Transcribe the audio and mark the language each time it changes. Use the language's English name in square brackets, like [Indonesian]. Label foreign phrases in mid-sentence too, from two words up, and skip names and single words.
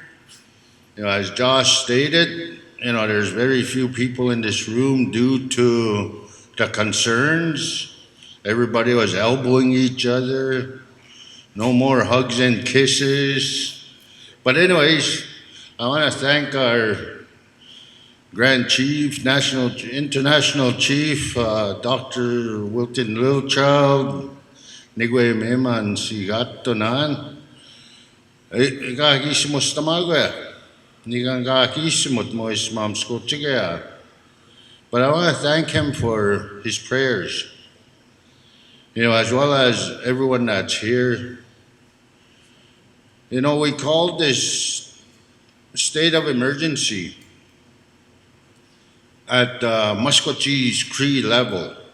[English] As Josh stated, there's very few people in this room due to the concerns. Everybody was elbowing each other. No more hugs and kisses. But anyways, I want to thank our Grand Chief, International Chief, Dr. [Cree] Wilton Littlechild, Nigwe Meman Sigatonan. Igagismos tamagoya. Nigangagismot mois mamskochigaya. [English] But I want to thank him for his prayers. As well as everyone that's here. We called this state of emergency at Maskwacis Cree level.